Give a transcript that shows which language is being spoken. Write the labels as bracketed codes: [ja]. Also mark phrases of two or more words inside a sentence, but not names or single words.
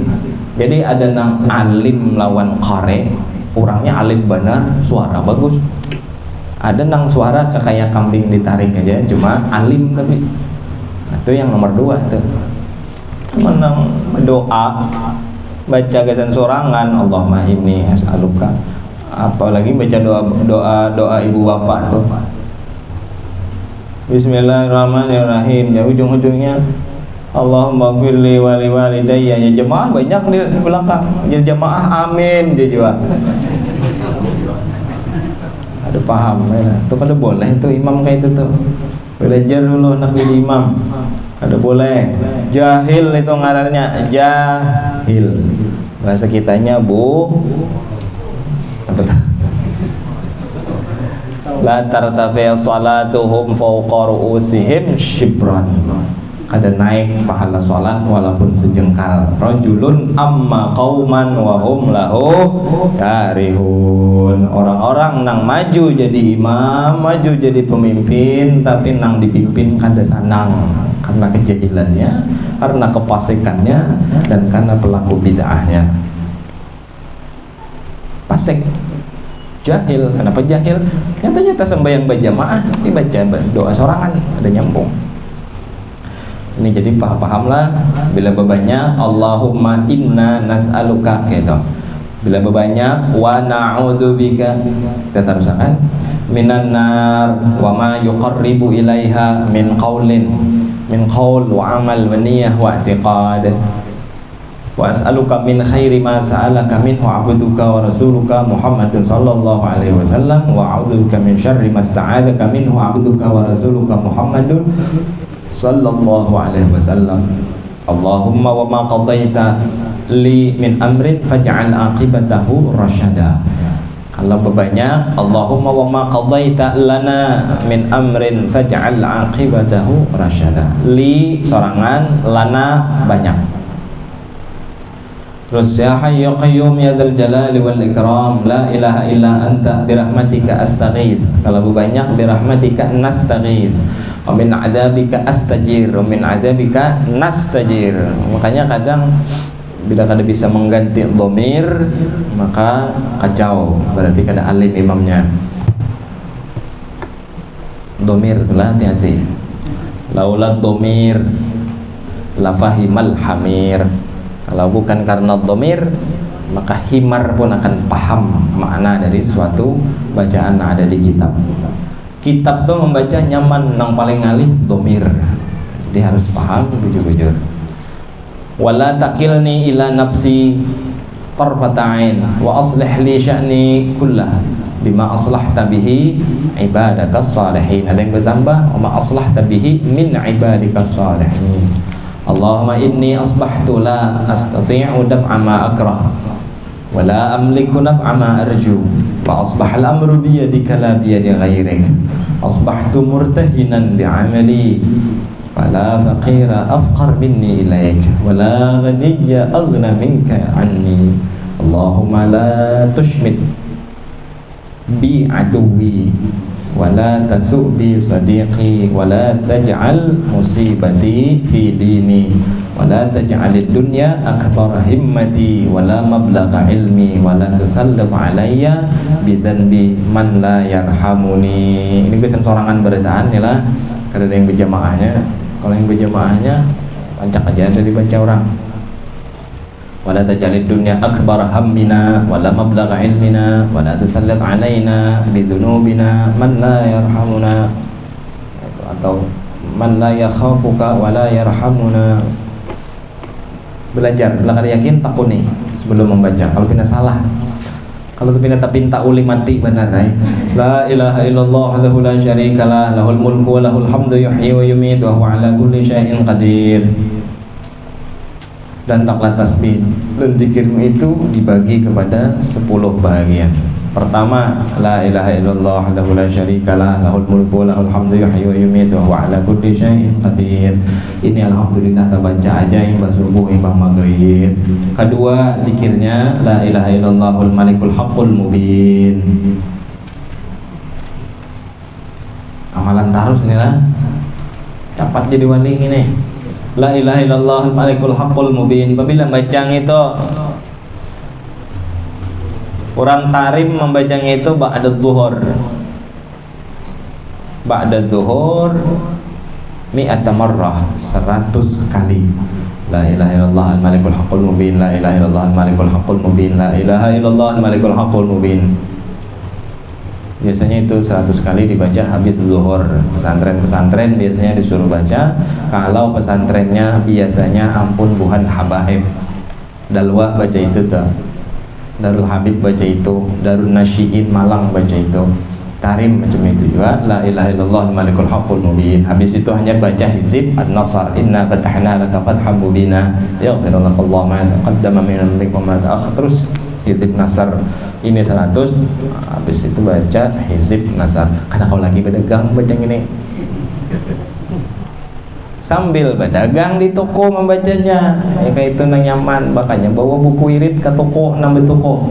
[bjn] Jadi ada nang alim lawan qari, orangnya alim benar, suara bagus. Ada nang suara kayak kambing ditarik aja, cuma alim tapi. Nah, itu yang nomor 2 tuh. Menang doa baca gasan sorangan [ar] اللهم إني أسألك, [bjn] apalagi baca doa ibu bapak tuh Bismillahirrahmanirrahim, ya ujung-ujungnya [ar] اللهم اغفر لي ولوالدي. [bjn] Ya jemaah banyak di belakang, ya jemaah amin dia juga. Ada paham ya. Itu kada boleh tuh imam kayak itu tuh. Belajar dulu nak jadi imam. Kada boleh. Jahil itu ngarannya, jahil. Bahasa kitanya apa tuh? [ar] لا ترتفع صلاتهم فوق رؤوسهم شبرا. [bjn] kada naik pahala sholat walaupun sejengkal. [ar] رجل أم قوما وهم له كارهون. [bjn] Orang-orang nang maju jadi imam, maju jadi pemimpin, tapi nang dipimpin kada sanang karena kejahilannya, karena kefasikannya, dan karena pelaku bid'ahnya. Fasik, jahil. Kenapa jahil? Nyata-nyata sembahyang berjamaah dibaca doa sorangan, ada nyambung. Ini jadi paham-pahamlah. Bila berbanyak [ar] اللهم إنا نسألك [bjn] gitu. Bila berbanyak [ar] ونعوذ بك, [bjn] kita teruskan [ar] من النار وما يقرب إليها من قول وعمل ونية واعتقاد. وأسألك من خير ما سألك منه عبدك ورسولك محمد صلى الله عليه وسلم وأعوذ بك من شر ما استعاذك منه عبدك ورسولك محمد صلى الله عليه وسلم. اللهم وما قضيت لي من أمر فاجعل عاقبته رشدا. [bjn] Kalau berbanyak [ar] اللهم وما قضيت لنا من أمر فاجعل عاقبته رشدا. [bjn] Li sorangan, lana banyak. [ar] Terus يا حي يا قيوم يا ذا الجلال والإكرام لا إله إلا أنت برحمتك أستغيث. [bjn] Kalau banyak [ar] برحمتك نستغيث ومن عذابك أستجير ومن عذابك نستجير. [bjn] Makanya kadang bila kada bisa mengganti dhamir maka kacau, berarti kada alim imamnya. Dhamir itulah hati-hati. [ar] لولا الضمير لفهم الحمار. [bjn] Kalau bukan karena dhamir, maka himar pun akan paham makna dari suatu bacaan yang ada di kitab. Kitab tuh membaca nyaman, nang paling ngalih dhamir. Jadi harus paham bujur-bujur. [ar] ولا تكلني إلى نفسي طرفة عين وأصلح لي شأني كله بما أصلحت به عبادك الصالحين. [bjn] Ada yang bertambah [ar] وما أصلحت به من عبادك الصالحين. اللهم إني أصبحت لا أستطيع دفع ما أكره ولا أملك نفع ما أرجو وأصبح الأمر بيدك لا بيد غيرك. أصبحت مرتهنا بعملي فلا فقير أفقر مني إليك ولا غني أغنى منك عني. اللهم لا تشمت بي عدوي ولا تسؤ بي صديقي ولا تجعل مصيبتي في ديني ولا تجعل الدنيا أكبر همي ولا مبلغ علمي ولا تسلط علي بذنبي من لا يرحمني. [bjn] Ini pesan sorangan beritaan ya lah. Kada ada yang berjamaahnya. Kalau yang berjamaahnya pancak aja ada dibaca orang. [ar] ولا تجعل الدنيا أكبر همنا ولا مبلغ علمنا ولا تسلط علينا بذنوبنا من لا يرحمنا, atau من لا يخافك ولا يرحمنا. [bjn] Belajar, bila kada yakin takuni sebelum membaca. Kalau pina salah, kalau tu pina tapinta uli mati benar ay. [ar] لا إله إلا الله وحده لا شريك له له الملك وله الحمد يحيي ويميت وهو على كل شيء قدير. [bjn] Dan taklah tasbih dan zikirmu itu dibagi kepada 10 bahagian. Pertama, [ar] لا إله إلا الله وحده لا شريك له له الملك وله الحمد يحيي ويميت وهو على كل شيء قدير. [bjn] Ini alhamdulillah terbaca aja yang subuh imbang maghrib. Kedua, zikirnya [ar] لا إله إلا الله الملك الحق المبين. [bjn] Amalan tarus inilah cepat jadi wali ini. [ar] لا إله إلا الله الملك الحق المبين. [bjn] Apabila bacang itu orang tarim membacanya itu [ar] بعد الظهر. بعد الظهر مائة مرة, 100 kali. لا إله إلا الله الملك الحق المبين. لا إله إلا الله الملك الحق المبين. لا إله إلا الله الملك الحق المبين. [bjn] Biasanya itu 100 kali dibaca habis zuhur. Pesantren-pesantren biasanya disuruh baca. Kalau pesantrennya biasanya ampun buhan habaib, Dalwa baca itu tuh, Darul Habib baca itu, Darul Nasyiin Malang baca itu, Tarim macam itu juga. [ar] لا إله إلا الله الملك الحق المبين. [bjn] Habis itu hanya baca hizib An-Nasr, [ar] إنا فتحنا لك فتحا مبينا ليغفر لك الله ما تقدم من ذنبك وما تأخر. [bjn] Terus hizib Nasr ini 100. Habis itu baca hizib Nasr. Karena kau lagi berdagang baca ini sambil berdagang di toko membacanya. Ya kayak itu nang nyaman, makanya bawa buku wirid ke toko, nambah toko.